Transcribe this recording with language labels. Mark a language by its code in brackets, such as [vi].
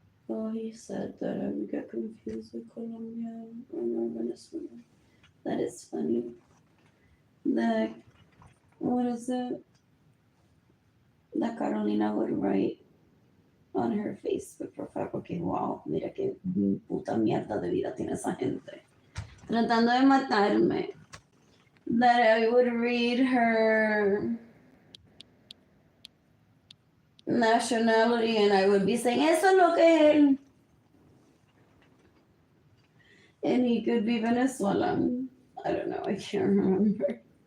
[en] Oh, he said that I would get confused with Colombia or Venezuela. That is funny. That, what is it? That Carolina would write on her Facebook profile. [es] Okay, wow, mira qué puta mierda de vida tiene esa gente. Tratando de matarme. [en] That I would read her nationality and I would be saying, eso es lo que él. And he could be Venezuelan. I don't know, I can't remember.